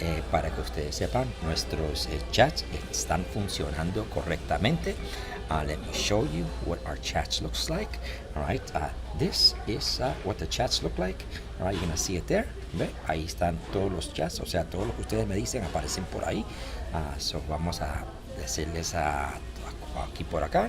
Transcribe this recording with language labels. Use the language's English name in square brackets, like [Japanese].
[Spanish] Para que ustedes sepan, nuestros chats están funcionando correctamente. [English] Let me show you what our chats looks like. All right, this is what the chats look like. All right, you're gonna see it there. [Spanish] ¿Ve? Ahí están todos los chats, o sea, todo lo que ustedes me dicen aparecen por ahí. So vamos a decirles aquí por acá.